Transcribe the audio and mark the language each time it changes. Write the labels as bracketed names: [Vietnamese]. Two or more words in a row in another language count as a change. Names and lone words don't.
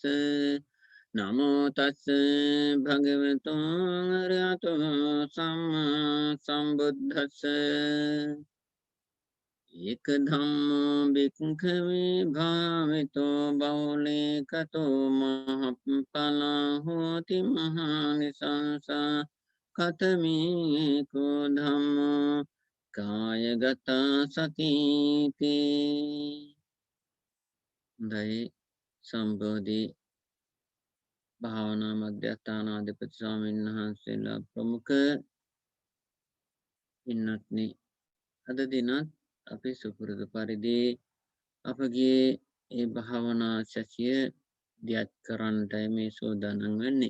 [Pali] නමෝ තස්ස භගවතු අරහතෝ සම්මා සම්බුද්දස්ස. ඒක ධම්මෝ භික්ඛවේ භාවිතෝ බෞලීකතෝ මහප්පලං හෝති මහානිසංසා කතමේකෝ ධම්මෝ කායගත සතිති. [Sinhala] හොඳයි, සම්බෝධි භාවනා මධ්‍යස්ථානාධිපති ස්වාමීන් වහන්සේලා ප්‍රමුඛ පින්වත්නි, අද දිනත් අපි සුපුරුදු පරිදි අපගේ ඒ භාවනා සැසිය දියත් කරන්නටයි මේ සූදානම් වෙන්නේ.